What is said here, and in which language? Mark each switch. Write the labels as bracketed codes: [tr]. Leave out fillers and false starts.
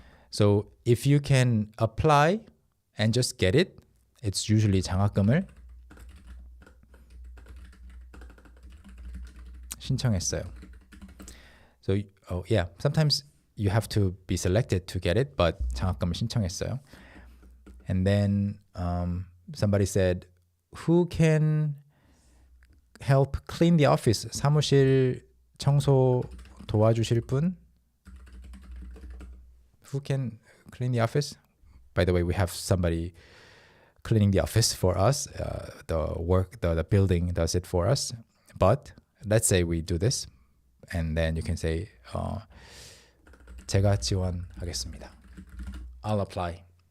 [en] So if you can apply and just get it, it's usually [ko] 장학금을 신청했어요. [en] So sometimes you have to be selected to get it, but [ko] 장학금을 신청했어요. [en] And then somebody said, who can help clean the office? [ko] 사무실 청소 도와주실 분? [en] Who can clean the office? By the way, we have somebody cleaning the office for us. The building does it for us. But let's say we do this, and then you can say, [ko] 제가 지원하겠습니다. [en] I'll apply.